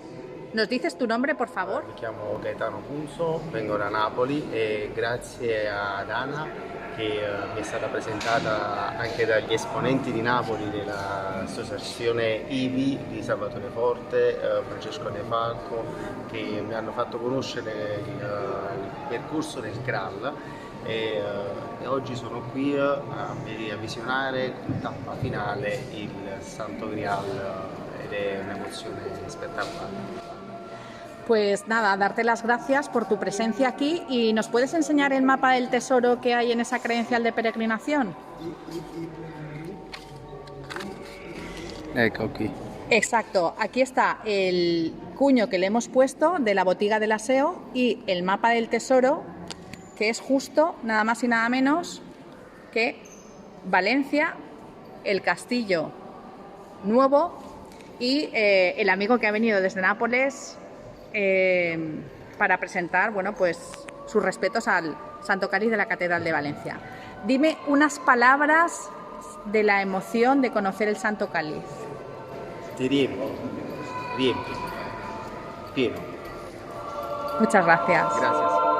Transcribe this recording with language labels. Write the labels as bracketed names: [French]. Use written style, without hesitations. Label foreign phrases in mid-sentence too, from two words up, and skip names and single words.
[Spanish] ¿Nos dices tu nombre, por favor? [Italian] Mi chiamo Gaetano Punzo, vengo da Napoli e grazie ad Ana che mi è stata presentata anche dagli esponenti di Napoli dell'associazione IBI di Salvatore Forte, Francesco De Falco, che mi hanno fatto conoscere il percorso del CRAL e oggi sono qui a visionare in tappa finale il Santo Grial ed è un'emozione spettacolare. [Spanish] Pues nada, darte las gracias por tu presencia aquí y ¿nos puedes enseñar el mapa del tesoro que hay en esa credencial de peregrinación? [Italian] Ecco qui. [Spanish] Exacto, aquí está el cuño que le hemos puesto de la botiga del aseo y el mapa del tesoro, que es justo nada más y nada menos que Valencia, el Castillo Nuevo y el amigo que ha venido desde Nápoles para presentar sus respetos al Santo Cáliz de la Catedral de Valencia. Dime unas palabras de la emoción de conocer el Santo Cáliz. [Italian] Ti riempio, pieno. [Spanish] Muchas gracias. Gracias.